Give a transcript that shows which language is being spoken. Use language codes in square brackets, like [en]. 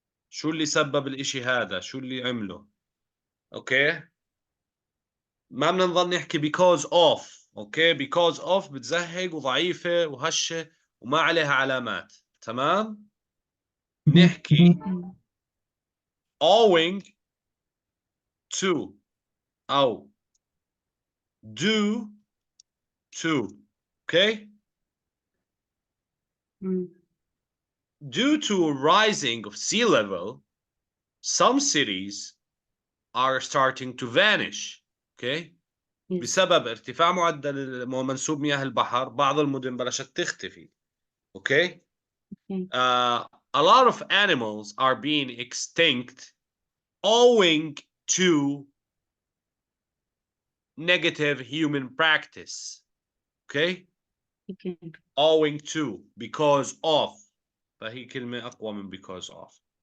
[ar] شو اللي سبب الاشي هذا شو اللي عمله. اوكي. ما بدنا نضل نحكي [en] because of. [ar] اوكي. because of بتزهق وضعيفة وهشة وما عليها علامات. تمام. [en] نحكي owing to أو due to. okay. due to a rising of sea level some cities are starting to vanish. okay. [ar] بسبب ارتفاع معدل منسوب مياه البحر بعض المدن بلشت تختفي. [en] okay. A lot of animals are being extinct owing to negative human practice. okay. owing to because of [ar] فهي كلمة أقوى من [en] because of.